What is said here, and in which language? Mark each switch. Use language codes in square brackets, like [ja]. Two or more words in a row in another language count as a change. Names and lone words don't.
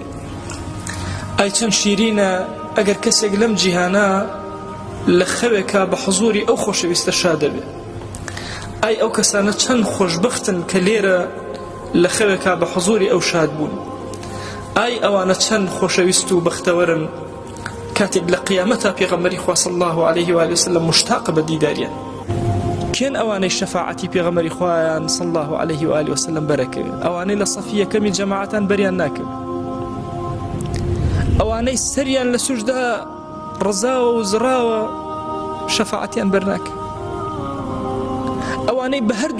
[ckb] ئای چەند شیرینە ئەگەر کەسێک لەم جیهانە لە خەوێکە بە حضوری ئەو خۆشەویستە شادە بێ. ئای ئەو کەسانە چەند خۆشبەختن کە لێرە لە خەوێکە بە حضوری ئەو شاد بوون. ئای ئەوانە چەند خۆشەویست و بەختەوەرن کاتێک لە قیامەتە پێغەمبەری خوا [ar] صلی الله عليه و آله وسلم [ckb] مشتاق بە دیداریان. کێن ئەوانەی شەفاعەتی پێغەمبەری خوایان [ar] صلی الله عليه و آله وسلم [ckb] بەرەکەوێ، ئەوانەی لە سەفی یەکەمی جەماعەتان بەریان ناکەوێ، ئەوانەی سەریان لە سوشدا ڕزاوە و زراوە شەفاعەتیان بەرناکە، ئەوانەی بە هەردوو